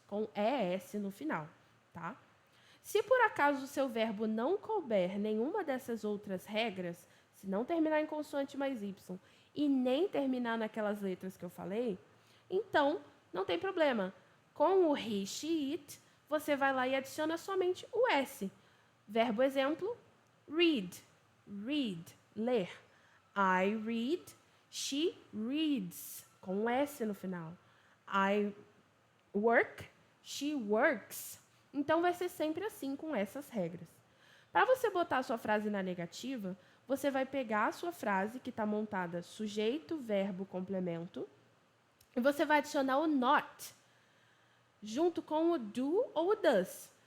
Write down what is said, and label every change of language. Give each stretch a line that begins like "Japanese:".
Portuguese: Com ES no final, tá? Se por acaso o seu verbo não couber nenhuma dessas outras regras, se não terminar em consoante mais Y e nem terminar naquelas letras que eu falei, então não tem problema. Com o he, she, it, você vai lá e adiciona somente o S. Verbo exemplo, read. Read, ler.
English: I read, she reads, com um S no final. I work, she works.
Portuguese: Então, vai ser sempre assim, com essas regras. Para você botar a sua frase na negativa, você vai pegar a sua frase, que está montada sujeito, verbo, complemento, e você vai adicionar o not, junto com o do ou o does.